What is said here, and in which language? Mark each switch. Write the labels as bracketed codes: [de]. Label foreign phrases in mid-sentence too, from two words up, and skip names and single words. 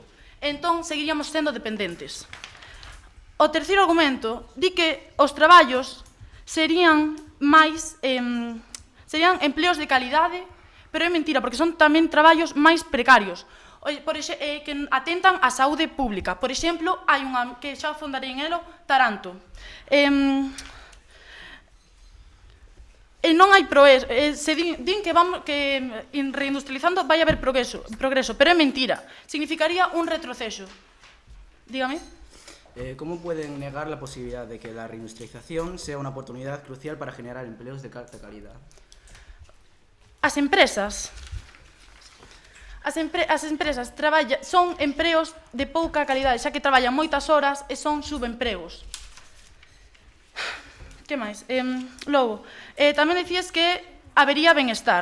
[gl] Entón, seguiríamos sendo dependentes. O terceiro argumento di que os traballos serían empleos de calidade, pero é mentira, porque son tamén traballos máis precarios, que atentan á saúde pública. Por exemplo, hai unha que xa fondarei en elo, Taranto. Non hai progreso, din que reindustrializando vai haber progreso, pero é mentira, significaría un retroceso. Dígame. [es] ¿Cómo pueden negar la posibilidad de que la reindustrialización sea una oportunidad crucial para generar empleos de alta calidad? [gl] As empresas son empleos de pouca calidade, xa que traballan moitas horas e son subempregos. Que máis? Logo, tamén decías que habería benestar.